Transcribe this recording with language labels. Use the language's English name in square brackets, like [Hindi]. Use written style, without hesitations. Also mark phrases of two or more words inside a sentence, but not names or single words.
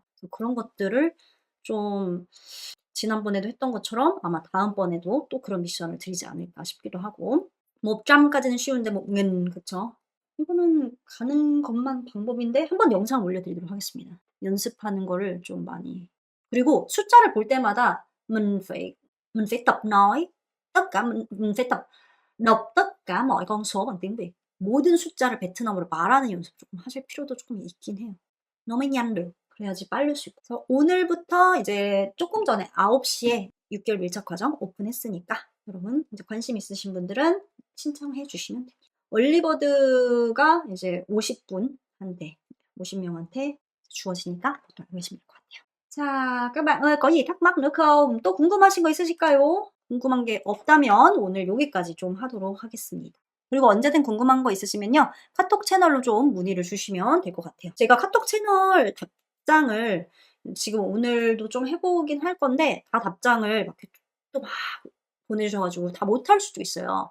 [Korean] 그래서 그런 것들을 좀 지난번에도 했던 것처럼 아마 다음번에도 또 그런 미션을 드리지 않을까 싶기도 하고. 뭐 짬까지는 쉬운데 뭐 그쵸? 이거는 가는 것만 방법인데 한번 영상 올려드리도록 하겠습니다. 연습하는 거를 좀 많이. 그리고 숫자를 볼 때마다 [Vietnamese] mình phải tập nói tất cả mình phải tập đọc tất cả mọi con số bằng tiếng Việt. [Korean] 모든 숫자를 베트남어로 말하는 연습 조금 하실 필요도 조금 있긴 해요. [Vietnamese] 너무 nhanh được. [Korean] 그래야지 빠를 수 있고. 그래서 오늘부터 이제 조금 전에 9시에 6개월 밀착 과정 오픈했으니까 여러분 이제 관심 있으신 분들은 신청해 주시면 됩니다. 얼리버드가 이제 50분한테 50명한테 주어지니까 보도록 하시면 될 것 같아요. 자, [Vietnamese] các bạn ơi, có gì thắc mắc nữa không? [Korean] 또 궁금하신 거 있으실까요? 궁금한 게 없다면 오늘 여기까지 좀 하도록 하겠습니다. 그리고 언제든 궁금한 거 있으시면요. 카톡 채널로 좀 문의를 주시면 될 것 같아요. 제가 카톡 채널 답장을 지금 오늘도 좀 해보긴 할 건데 다 답장을 막 또 막 보내주셔가지고 다 못할 수도 있어요.